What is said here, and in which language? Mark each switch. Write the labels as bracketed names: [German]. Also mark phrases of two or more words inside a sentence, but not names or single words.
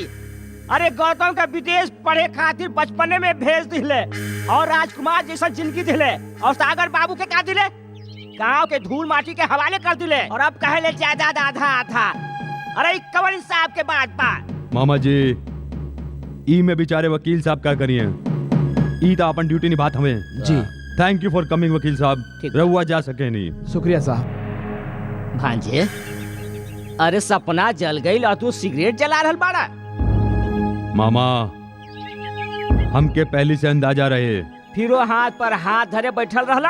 [Bhojpuri] अरे गौतम का विदेश पढ़े खातिर बचपने में भेज दिले और राजकुमार जैसा जिंदगी दिले, और सागर बाबू के का दिले? गांव के धूल माटी के हवाले कर दिले, और अब कहे जायदाद आधा आधा। अरे कवन साहब के बात बा। मामा जी ई में बेचारे वकील साहब का करिए, ई तो अपन ड्यूटी निभात हमें जी। [English] thank you for coming [Bhojpuri] वकील साहब, रहुआ जा सके नहीं। शुक्रिया साहब। भांजे अरे सपना जल गई और तू सिगरेट जला रहल बाड़ा? मामा हमके पहले से अंदाजा रहे। फिर वो हाथ पर हाथ धरे बैठल रहला?